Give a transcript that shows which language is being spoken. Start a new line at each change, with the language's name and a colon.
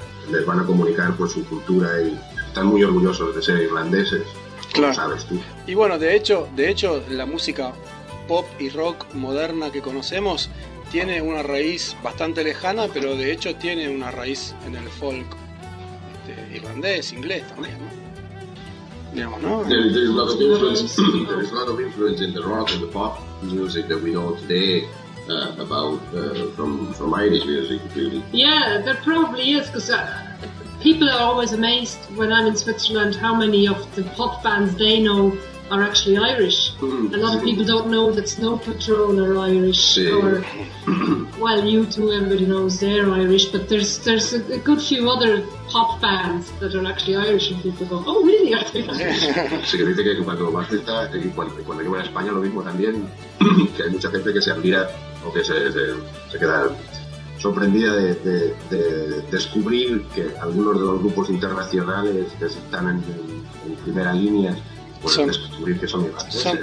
Spanish: Les van a comunicar por su cultura y están muy orgullosos de ser irlandeses, claro, como sabes tú. Y bueno, de hecho, la música pop y rock moderna que conocemos tiene una raíz bastante lejana, pero de hecho tiene una raíz en el folk irlandés, inglés también, ¿no? Digamos, ¿no?
English: There's a lot of influence in the rock and the pop music that we know today. From Irish music, really. Yeah, there probably is, because people are always amazed when I'm in Switzerland how many of the pop bands they know are actually Irish. A lot of people don't know that Snow Patrol are Irish,
Spanish: sí,
English: or well, U2, everybody knows they're Irish, but there's a good few other pop bands that are actually Irish, and people go, oh, really? Are they Irish?
Spanish: Sí, dice que cuando vas a estar, y cuando llevo a España, lo mismo también, que hay mucha gente que se admira o que se queda sorprendida de descubrir que algunos de los grupos internacionales que están en primera línea, pues descubrir que son irlandeses.